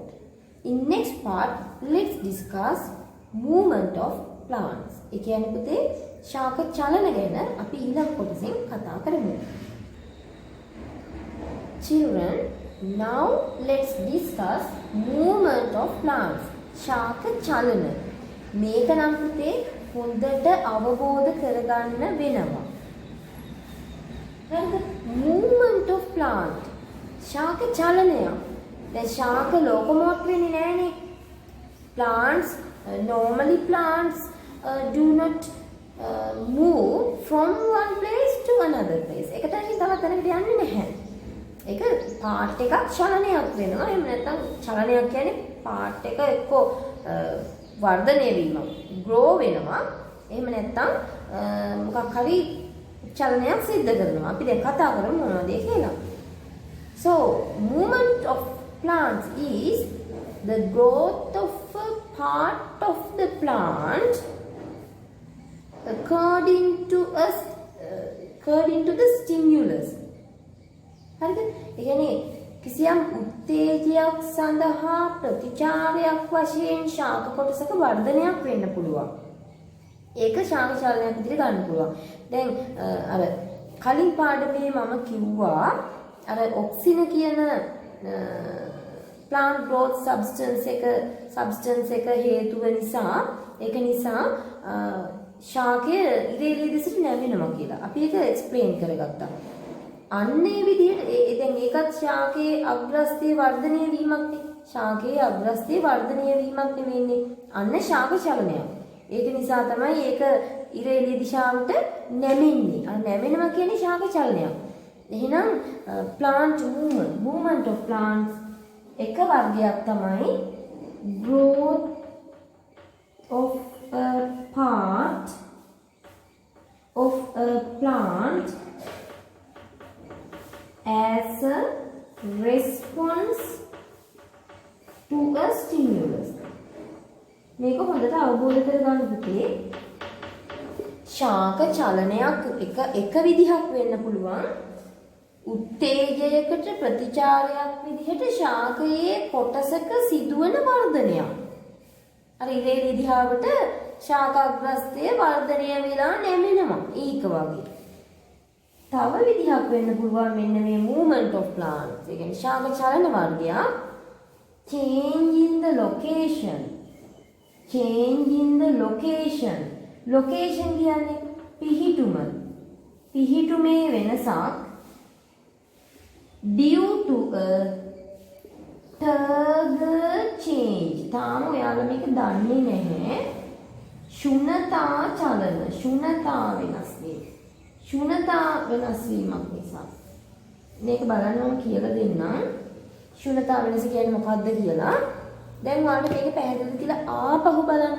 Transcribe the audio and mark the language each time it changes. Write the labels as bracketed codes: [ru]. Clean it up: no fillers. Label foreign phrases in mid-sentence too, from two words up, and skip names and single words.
[en] In next part let's discuss movement of plants. [si] ඒ කියන්නේ පුතේ ශාක චලන ගැන අපි ඊළඟ කොටසෙන් කතා කරමු. [en] Children, now let's discuss movement of plants. [si] ශාක චලන. මේක නම් පුතේ හොඳට අවබෝධ කරගන්න වෙනවා. හරිද? [en] movement of plant. [si] ශාක චලනය. දැන් ශාක locomote වෙන්නේ නැහනේ. [en] Plants normally plants do not move from one place to another place. [si] එකට තවත් තැනකට යන්නේ නැහැ. ඒක පාර්ට් එකක් චලනයක් වෙනවා. එහෙම නැත්නම් චලනයක් කියන්නේ පාර්ට් එක එක්කෝ වර්ධනය වීම, grow වෙනවා. එහෙම නැත්නම් මොකක් හරි චලනයක් සිද්ධ කරනවා. අපි දැන් කතා කරමු මොනවද කියලා. [en] So, movement of plants is the growth of a part of the plant according to the stimulus. [si] හරිද? ඒ කියන්නේ කිසියම් උත්තේජයක් සඳහා ප්‍රතිචාරයක් වශයෙන් ශාක කොටසක වර්ධනයක් වෙන්න පුළුවන්. ඒක ශාක චලනයක් විදිහට ගන්න පුළුවන්. දැන් අර කලින් පාඩමේ මම කිව්වා අර ඔක්සින කියන [en] plant growth substance [si] එක හේතුව නිසා ඒක නිසා ශාකය ඉරේලිය දෙසට නැවෙනවා කියලා. අපි ඒක එක්ස්ප්ලেইন කරගත්තා. අන්නේ විදිහට දැන් ඒකත් ශාකයේ අග්‍රස්ථයේ වර්ධනය වීමක් නේ. ශාකයේ අග්‍රස්ථයේ වර්ධනය වීමක් නෙවෙන්නේ. අන්න ශාක චලනයක්. ඒක නිසා තමයි ඒක ඉරේලිය දිශාවට නැමෙන්නේ. අර නැමෙනවා කියන්නේ ශාක චලනයක්. එහෙනම් [en] plant movement of plants [si] එක වර්ගයක් තමයි [en] growth of a part of a plant as a response to a stimulus. [si] මේක හොඳට අවබෝධ කරගන්න පුතේ. ශාක චලනයක් එක විදිහක් වෙන්න පුළුවන්. උත්තේජයකට ප්‍රතිචාරයක් විදිහට ශාකයේ කොටසක සිදුවන වර්ධනයක්. අර ඉරේලිය දිහාවට ශාකාග්‍රස්තය වර්ධනය වෙලා නැමෙනවා. ඒක වගේ. තව විදිහක් වෙන්න පුළුවන් මෙන්න මේ [en] movement of plants. [si] ඒ කියන්නේ ශාක චලන වර්ගයක්. [en] change in the location. change in the location. [si] location කියන්නේ පිහිටුම. පිහිටුමේ වෙනසක් [en] due to a turgor change. [si] තාම ඔයාලා මේක දන්නේ නැහැ. ශුන්‍යතා චලන. ශුන්‍යතා වෙනස් වීම. ශුන්‍යතා වෙනස් වීමක් නිසා. මේක බලන්න මම කියලා දෙන්නම්. ශුන්‍යතා වෙනස කියන්නේ මොකක්ද කියලා. දැන් ඔයාලට මේක පැහැදිලිද කියලා ආපහු බලන්න.